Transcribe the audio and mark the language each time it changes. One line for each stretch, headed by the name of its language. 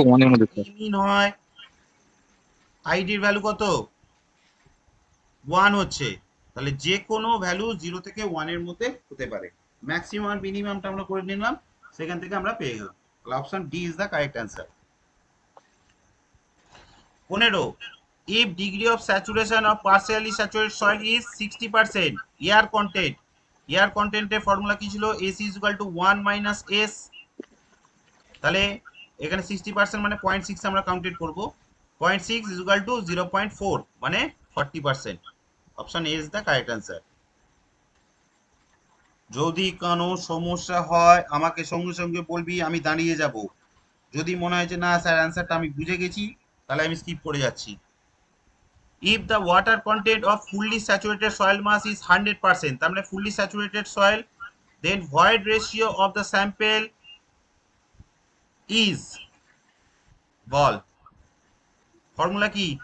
English: value
Bangla: 1 এর যদি মধ্যে ই স্যার। মিন হয়, আইডির ভ্যালু কত 1 হচ্ছে, তাহলে যে কোনো ভ্যালু 0 থেকে 1 এর মধ্যে হতে পারে, ম্যাক্সিমাম আর মিনিমামটা আমরা করে নিলাম, সেখান থেকে আমরা পেয়ে গেলাম।
English: Option D is the correct answer. 15, if degree of saturation of partially saturated soil is 60%, air content,
Bangla: air কন্টেন্টের ফর্মুলা কি ছিল?
English: AC is equal to 1 minus S।
Bangla: তাহলে এখানে 60% মানে 0.6 আমরা কাউন্টেড করব, 0.6 is equal to 0.4 মানে 40%।
English: Option A is the correct answer.
Bangla: যদি কোনো সমস্যা হয় আমাকে সঙ্গে সঙ্গে বলবি, আমি দাঁড়িয়ে যাব। যদি মনে হয় যে না স্যার অ্যান্সারটা আমি বুঝে গেছি, তাহলে আমি স্কিপ করে যাচ্ছি।
English: If the water content of fully saturated soil mass is 100%, তার মানে fully saturated soil, then void ratio of the sample is,
Bangla: ball formula কি?